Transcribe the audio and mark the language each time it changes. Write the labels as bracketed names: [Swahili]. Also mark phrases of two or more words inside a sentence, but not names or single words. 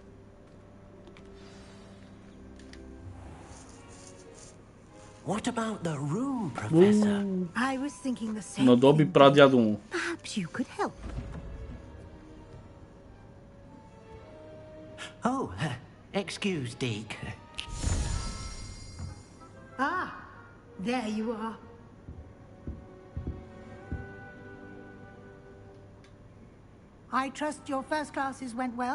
[English] What about the room, Professor? I was thinking the same. [Bulgarian] Надоби прадядо му. [English] Perhaps you could help. Oh, excuse, Deke. Ah, there you are. I trust your first classes went well?